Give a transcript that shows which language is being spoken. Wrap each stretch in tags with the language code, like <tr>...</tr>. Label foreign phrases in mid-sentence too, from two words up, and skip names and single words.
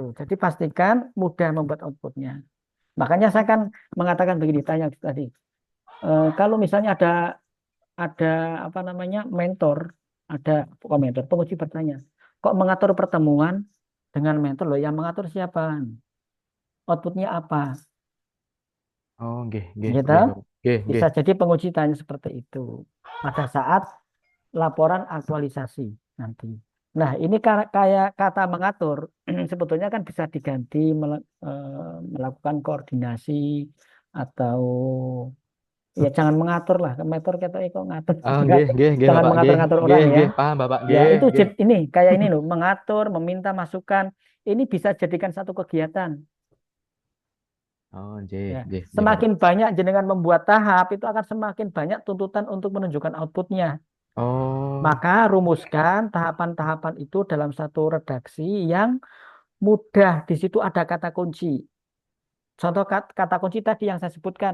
<id>Tuh, jadi pastikan mudah membuat outputnya. Makanya saya kan mengatakan begini, tanya tadi. Kalau misalnya ada apa namanya mentor, ada bukan mentor, penguji bertanya, kok mengatur pertemuan dengan mentor loh, yang mengatur siapa? Outputnya apa?</id> <jv>Oh, nggih, nggih,</jv> <id>Gitu.</id> <jv>nggih, Bapak. Nggih, nggih.</jv> <id>Bisa jadi penguji tanya seperti itu pada saat laporan aktualisasi nanti. Nah, ini kayak kata mengatur, sebetulnya kan bisa diganti melakukan koordinasi atau ya jangan mengatur lah. Mengatur kata kok ngatur,</id> <jv>Oh, nggih, nggih, nggih,</jv> <id>jangan</id> <jv>Bapak. Nggih,</jv> <id>mengatur-ngatur</id> <jv>nggih,</jv> <id>orang ya.</id> <jv>nggih, paham, Bapak.</jv> <id>Ya,</id> <jv>Nggih,</jv> <id>itu</id> <jv>nggih.</jv> <id>ini kayak ini loh, mengatur, meminta masukan. Ini bisa jadikan satu kegiatan.</id> <jv>Oh, nggih,</jv> <id>Ya,</id> <jv>nggih, nggih, Bapak.</jv> <id>semakin banyak jenengan membuat tahap, itu akan semakin banyak tuntutan untuk menunjukkan outputnya. Oh, Maka rumuskan tahapan-tahapan itu dalam satu redaksi yang mudah. Di situ ada kata kunci. Contoh kata kunci tadi yang saya sebutkan.</id>